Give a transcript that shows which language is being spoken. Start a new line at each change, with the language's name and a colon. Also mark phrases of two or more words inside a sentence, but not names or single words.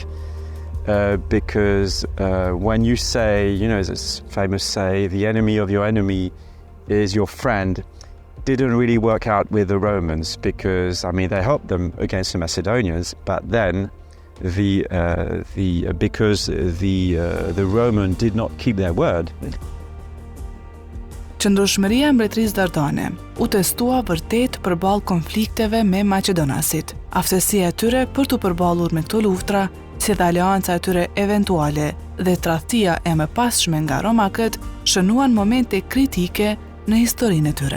English: Because when you say, this famous say, the enemy of your enemy is your friend, didn't really work out with the Romans, because they helped them against the Macedonians, but then because the Roman did not keep their word.
Albanian: Qëndrueshmëria e mbretërisë Dardane u testua vërtet përballë konflikteve me Maqedonasit. Aftësia e tyre për të përballur me këto luftra, si dhe aleanca e tyre eventuale dhe tradhtia e mëpasshme nga romakët, shënuan momente kritike në historinë e tyre.